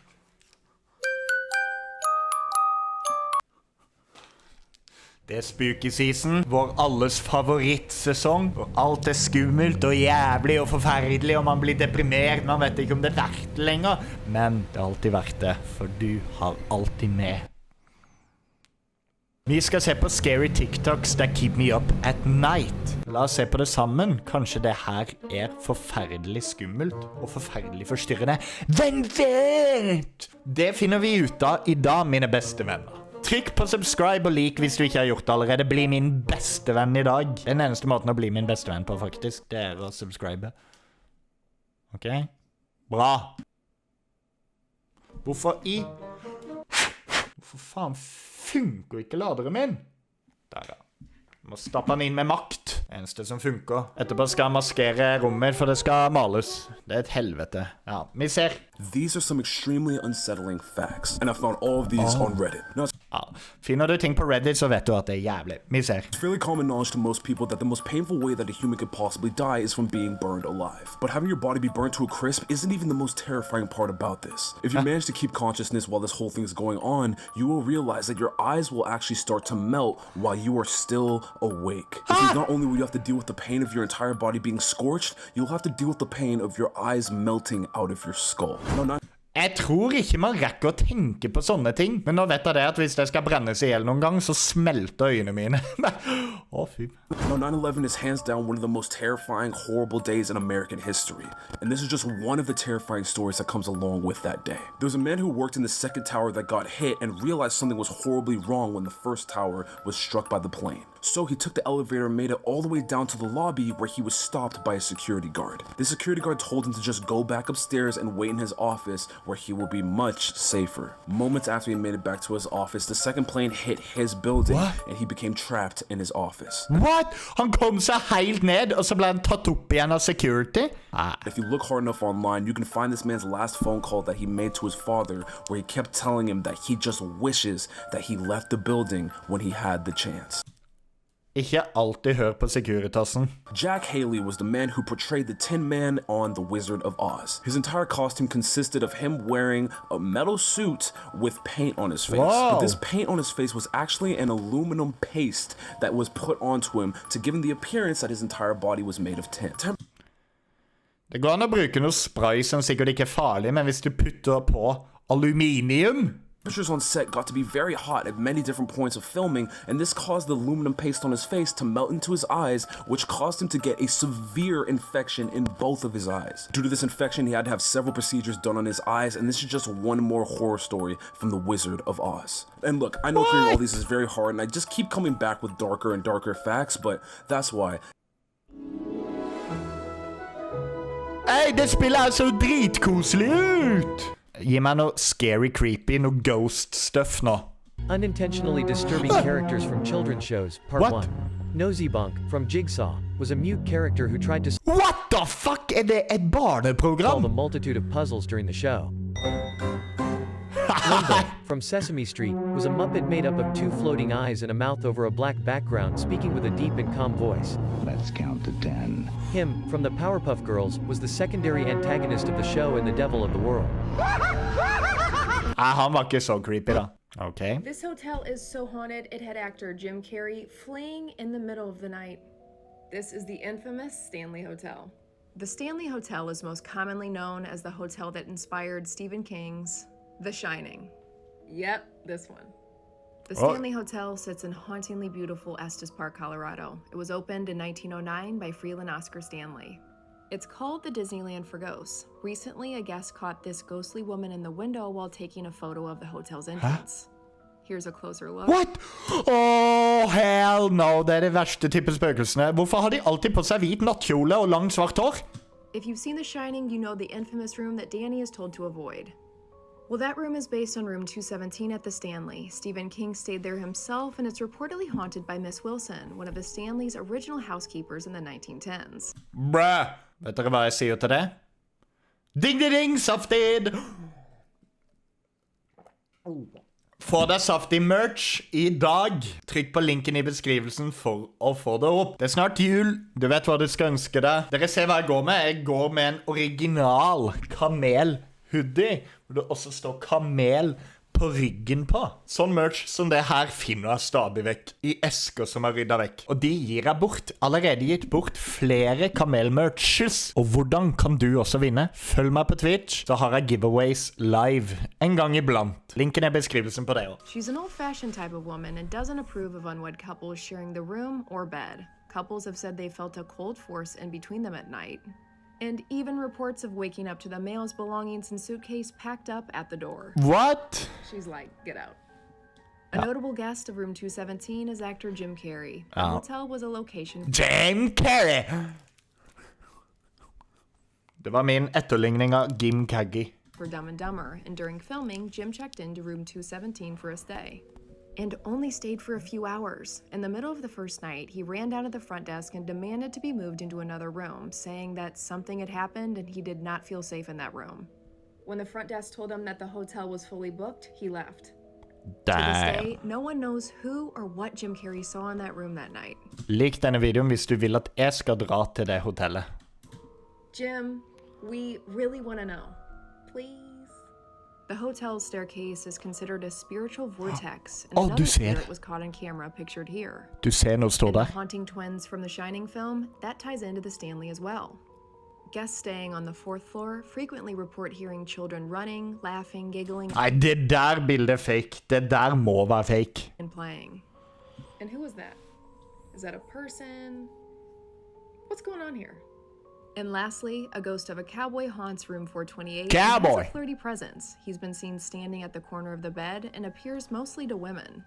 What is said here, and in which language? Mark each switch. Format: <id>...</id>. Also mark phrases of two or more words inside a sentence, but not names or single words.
<no>Det er</no> <en>spooky season,</en> <no>vår alles favorittsesong, hvor alt er skummelt og jævlig og forferdelig, og man blir deprimert, man vet ikke om det er verdt det lenger. Men det har alltid vært det, for du har alltid med. Vi skal se på</no> <en>scary TikToks that keep me up at night.</en> <no>La oss se på det sammen. Kanskje det her er forferdelig skummelt og forferdelig forstyrrende. Hvem vet? Det finner vi ut av i dag, mine beste venner. Trykk på subscribe og like hvis du ikke har gjort det allerede. Bli min beste venn i dag. Den eneste måten å bli min beste venn på, faktisk, det er å subscribe. Ok? Bra. Hvorfor faen funker ikke laderen min? Der, ja. Må stappe den inn med makt. Eneste som funker. Etterpå skal jeg maskere rommet, for det skal males. Det er et helvete. Ja, vi ser.</no> <en>These are some extremely unsettling facts, and I found all of these on Reddit. Now,</en> <no>ja. Finner du ting på Reddit, så vet du at det er jævlig. Vi ser.</no> <en>It's fairly common knowledge to most people that the most painful way that a human could possibly die is from being burned alive. But having your body be burned to a crisp isn't even the most terrifying part about this. If you manage to keep consciousness while this whole thing is going on, you will realize that your eyes will actually start to melt while you are still awake. Because not only will you have to deal with the pain of your entire body being scorched, you'll have to deal with the pain of your eyes melting out of your skull.</en> <no>Jeg tror ikke man rekker å tenke på sånne ting. Men nå vet jeg det at hvis det skal brennes ihjel noen gang, så smelter øynene mine. Fy.</no> <en>Now, 9/11 is hands down one of the most terrifying, horrible days in American history. And this is just one of the terrifying stories that comes along with that day. There was a man who worked in the second tower that got hit and realized something was horribly wrong when the first tower was struck by the plane. So he took the elevator and made it all the way down to the lobby where he was stopped by a security guard. The security guard told him to just go back upstairs and wait in his office where he will be much safer. Moments after he made it back to his office, the second plane hit his building and he became trapped in his office. What?</en> <no>Han kom seg helt ned, og så ble han tatt opp igjen av security?</no> <en>If you look hard enough online, you can find this man's last phone call that he made to his father where he kept telling him that he just wishes that he left the building when he had the chance.</en> <no>Ikke alltid hør på Securitasen.</no> <en>Jack Haley was the man who portrayed the Tin Man on The Wizard of Oz. His entire costume consisted of him wearing a metal suit with paint on his face. Whoa. But this paint on his face was actually an aluminum paste that was put onto him to give him the appearance that his entire body was made of tin.</en> <no>Det går an å bruke noe spray som sikkert ikke er farlig, men hvis du putter på aluminium...</no> <en>Temperatures on set got to be very hot at many different points of filming, and this caused the aluminum paste on his face to melt into his eyes, which caused him to get a severe infection in both of his eyes. Due to this infection, he had to have several procedures done on his eyes, and this is just one more horror story from The Wizard of Oz. And look, I know hearing all these is very hard, and I just keep coming back with darker and darker facts, but that's why.</en> <no>Hey, det spiller så dritkoselig ut! Gi meg noe</no> <en>scary, creepy,</en> <no>noe</no> <en>ghost stuff</en> <no>nå.</no> <en>Unintentionally disturbing characters from children's shows, Part 1. Nosy Bunk from Jigsaw was a mute character who tried to What the fuck?</en> <no>Er det et barneprogram?</no> <en>solve a multitude of puzzles during the show. Limbo from Sesame Street was a Muppet made up of two floating eyes and a mouth over a black background speaking with a deep and calm voice. Let's count to 10. Him, from the Powerpuff Girls, was the secondary antagonist of the show and the devil of the world.</en> <no>Han var ikke så creepy da.</no> <en>Okay. This hotel is so haunted, it had actor Jim Carrey fleeing in the middle of the night. This is the infamous Stanley Hotel. The Stanley Hotel is most commonly known as the hotel that inspired Stephen King's The Shining. Yep, this one. The Stanley Hotel sits in hauntingly beautiful Estes Park, Colorado. It was opened in 1909 by Freeland Oscar Stanley. It's called the Disneyland for Ghosts. Recently, a guest caught this ghostly woman in the window while taking a photo of the hotel's entrance. Here's a closer look. What? Oh, hell no.</en> <no>Det er det verste type spøkelsene. Hvorfor har de alltid på seg hvit nattkjole og lang svart hår?</no> <en>If you've seen The Shining, you know the infamous room that Danny is told to avoid. Well, that room is based on room 217 at the Stanley. Stephen King stayed there himself, and it's reportedly haunted by Miss Wilson, one of the Stanley's original housekeepers in the 1910s. Bruh.</en> <no>Vet dere hva jeg sier til det? Ding-ding-ding, safted! Få deg saftig merch i dag. Trykk på linken i beskrivelsen for å få det opp. Det er snart jul. Du vet hva du skal ønske deg. Dere ser hva jeg går med. Jeg går med en original kamel-hoodie, hvor det også står kamel på ryggen på. Sånn merch som det her finner jeg stadig vekk i esker som er ryddet vekk. Og de gir jeg bort. Allerede gitt bort flere kamel-merches. Og hvordan kan du også vinne? Følg meg på Twitch, så har jeg giveaways live en gang iblant. Linken er i beskrivelsen på det også.</no> <en>She's an old-fashioned type of woman and doesn't approve of unwed couples sharing the room or bed. Couples have said they felt a cold force in between them at night. And even reports of waking up to the male's belongings and suitcase packed up at the door. What? She's like, get out. A notable guest of room 217 is actor Jim Carrey. The hotel was a location... Jim Carrey!</en> <no>Det var min etterligning av Jim Carrey.</no> <en>...for Dumb and Dumber, and during filming, Jim checked into room 217 for a stay. And only stayed for a few hours. In the middle of the first night, he ran down to the front desk and demanded to be moved into another room, saying that something had happened and he did not feel safe in that room. When the front desk told him that the hotel was fully booked, he left. To this day, no one knows who or what Jim Carrey saw in that room that night.</en> <no>Lik denne videoen hvis du vil at jeg skal dra til det hotellet.</no> <en>Jim, we really want to know. Please? The hotel's staircase is considered a spiritual vortex, and another spirit was caught on camera pictured here.</en> <no>Du ser noe står der.</no> <en>And the haunting twins from the Shining film, that ties into the Stanley as well. Guests staying on the 4th floor frequently report hearing children running, laughing, giggling,</en> <no>Nei, det der bildet er fake. Det der må være fake.</no> <en>and playing. And who is that? Is that a person? What's going on here? And lastly, a ghost of a cowboy haunts room 428. Cowboy! And has a flirty presence. He's been seen standing at the corner of the bed and appears mostly to women.</en>